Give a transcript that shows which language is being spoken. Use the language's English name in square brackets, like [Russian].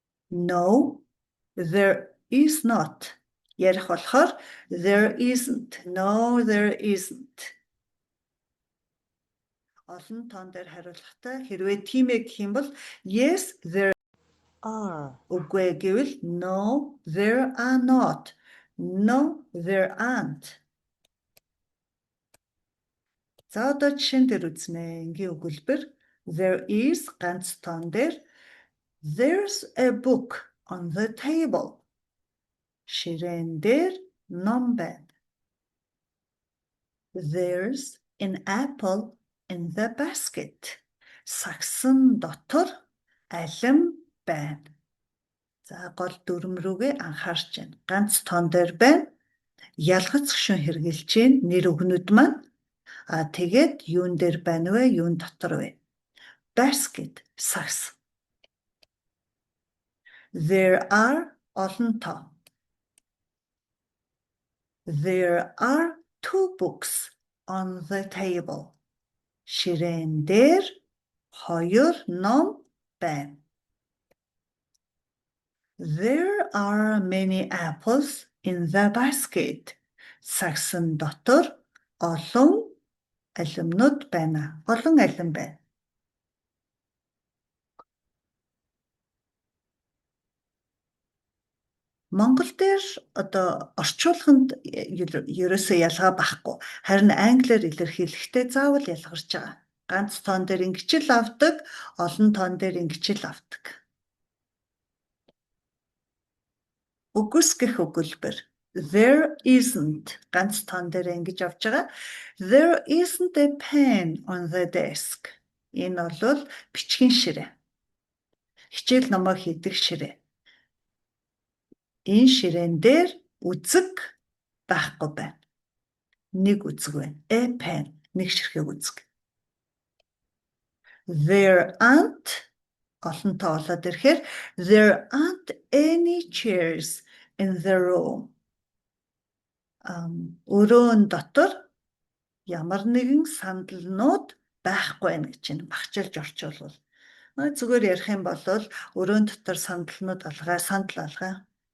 [English] No, there is not. [Mongolian] Ярих болохоор [English] there isn't. No, there isn't. [Mongolian] Олон тоон дээр хариулахдаа хэрвээ тийм ээ гэх юм бол [English] yes, there are. [Mongolian] Үгүй ээ гэвэл [English] no, there are not. No, there aren't. [Mongolian] За одоо жишээн дээр үзнэ. Энгийн өгүүлбэр [English] there is [Mongolian] ганц тоон дээр [English] there's a book on the table. [Mongolian] Ширээн дээр ном байна. [English] There's an apple in the basket. [Mongolian] Сагсан дотор алим байна. За гол дүрм рүүгээ анхаарч байна. Ганц тоон дээр байна. Ялгац гишүүн хэрэгжилж байна. Нэр өгнүүд маань. Тэгээд юун дээр байна вэ? Юун дотор вэ? Basket сагс. [English] There are [Mongolian] олон тоо. [English] There are 2 books on the table. [Mongolian] Ширээн дээр 2 ном байна. There are many apples in the basket. Сагсан дотор олон алимнууд байна. Олон алим байна. Монгол дээр одоо орчуулганд ерөөсөө ялгаа байхгүй. Харин англиар илэрхийлэхдээ заавал ялгарч байгаа. Ганц тоон дээр ингэчил авдаг, олон тоон дээр ингэчил авдаг. Үгүйсгэх өгүүлбэр [English] there isn't [Mongolian] ганц тоон дээр ингэж авч байгаа. [English] There isn't a pen on the desk. [Mongolian] Энэ бол бичгийн ширээ. Хичээл номоо хийдэг ширээ. Энэ ширээн дээр үзэг байхгүй байна. Нэг үзэг байна. [English] A pen [Mongolian] нэг ширхэг үзэг. [English] There aren't [Mongolian] олон тоо болоод ирэхээр [English] there aren't any chairs in the room. [Mongolian] Өрөөн дотор ямар нэгэн сандалнууд байхгүй байна гэж байна. Багчилж орчуулвал. Зүгээр ярих юм бол өрөөн дотор сандалнууд алгаа, сандал алгаа.